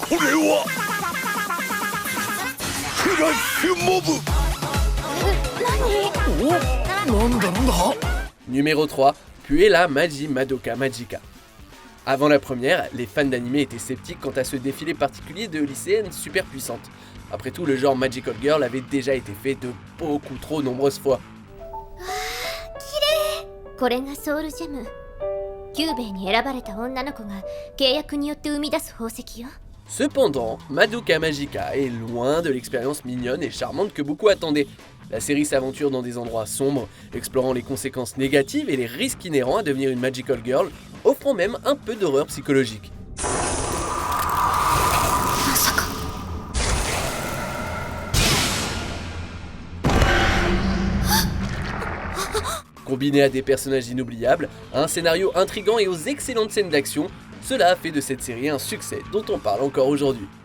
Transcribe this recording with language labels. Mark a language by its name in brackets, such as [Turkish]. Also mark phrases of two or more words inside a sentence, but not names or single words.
[French] Numéro 3, Puella Magi Madoka Magica. Avant la première, les fans d'anime étaient sceptiques quant à ce défilé particulier de lycéennes super puissantes. Après tout, le genre [English] Magical Girl [French] avait déjà été fait de beaucoup trop nombreuses fois. [Japanese] これがソウルジェム。キューベイに選ばれた女の子が契約によって生み出す宝石よ。 [French] Cependant, Madoka Magica est loin de l'expérience mignonne et charmante que beaucoup attendaient. La série s'aventure dans des endroits sombres, explorant les conséquences négatives et les risques inhérents à devenir une [English] Magical Girl, [French] offrant même un peu d'horreur psychologique. Combiné à des personnages inoubliables, à un scénario intrigant et aux excellentes scènes d'action, cela a fait de cette série un succès dont on parle encore aujourd'hui.